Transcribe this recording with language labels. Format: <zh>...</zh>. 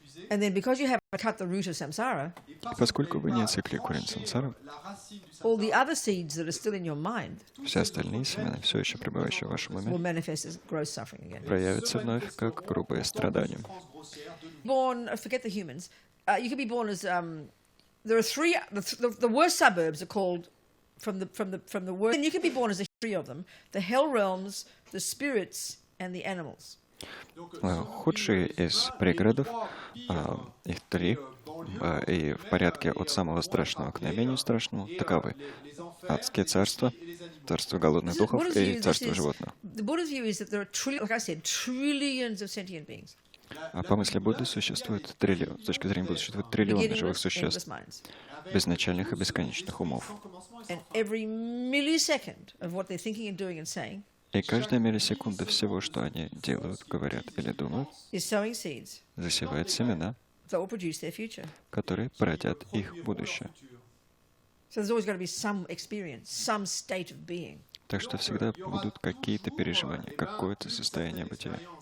<en>And then because you haven't cut the root of samsara,</en> <ru>и поскольку вы не отсекли корень сансары,</ru> <en>all the other seeds that are still in your mind</en> <ru>все остальные семена, все еще пребывающие в вашем</ru> <en>will</en> <ru>уме,</ru> <en>manifest as gross suffering again.</en> <ru>проявятся вновь как грубые страдания.</ru> <en>Forget the humans. You can be born as there are three. The worst suburbs are called from the worst. And you can be born as three of them: the hell realms, the spirits, and the animals.</en> <ru>Худшие из пригородов, их три, и в порядке от самого страшного к наименее страшному, таковы: адские царства, царство голодных духов и царство животных.</ru> <en>The Buddha's view is that there are, like I said, trillions of sentient beings.</en> <ru>А по мысли Будды существует триллион, с точки зрения Будды существует триллионы живых существ, безначальных и бесконечных умов.</ru> <en>And every millisecond of what they're thinking and doing and saying</en> <ru>И каждая миллисекунда всего, что они делают, говорят или думают,</ru> <en>is sowing seeds</en> <ru>засевает семена,</ru> <en>that will produce their future.</en> <ru>которые породят их будущее.</ru> <en>So there's always got to be some experience, some state of being.</en> <ru>Так что всегда будут какие-то переживания, какое-то состояние бытия.</ru>